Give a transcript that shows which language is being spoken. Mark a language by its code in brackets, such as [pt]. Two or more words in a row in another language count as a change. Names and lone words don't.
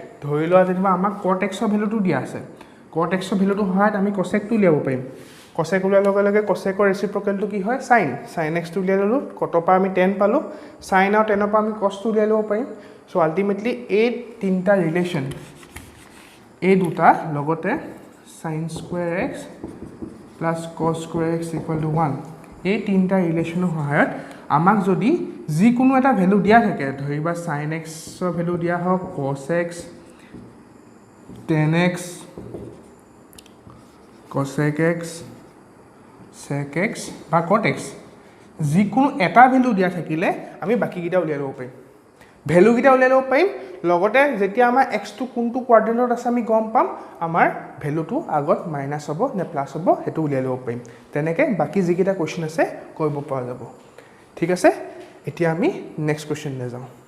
[as] ধৰি লোৱা যেনিবা আমাক cot x ৰ ভ্যালুটো দিয়া আছে cot x ৰ ভ্যালুটো সহায়ত আমি cosec টো উলিয়াব পাৰিম cosec উলিয়াৰ লগে লগে cosec ৰ ৰেচিপ্ৰকেলটো কি হয় sin x টো উলিয়াই ললো cot পৰা আমি tan পালো sin আৰু tan পৰা আমি cos টো উলিয়াই ল'ব পাৰিম [en] so ultimately [as] এই তিনটা ৰিলেচন এই দুটা লগতে [en] sin square x plus cos square x equal to 1 [as] এই তিনটা ৰিলেচনৰ সহায়ত আমাক যদি যিকোনো এটা ভ্যালু দিয়া থাকে ধৰিবা sin x ৰ ভ্যালু দিয়া হওক cos x tan x cosec x sec x বা cot x যিকোনো এটা ভ্যালু দিয়া থাকিলে আমি বাকি কিটা উলিয়াই ল'ব পাৰিম ভ্যালু কিটা উলিয়াই ল'ব পাৰিম লগতে যেতিয়া আমাৰ x টো কোনটো কোৱাড্ৰেন্টত আছে আমি গম পাম আমাৰ ভ্যালুটো আগত মাইনাস হ'ব নে প্লাস হ'ব হেতু উলিয়াই ল'ব পাৰিম তেনেকৈ বাকি যিকিটা কোৱেশ্চন আছে কৰিব পৰা যাব ঠিক আছে এতিয়া আমি নেক্সট কোৱেশ্চনলৈ যাওঁ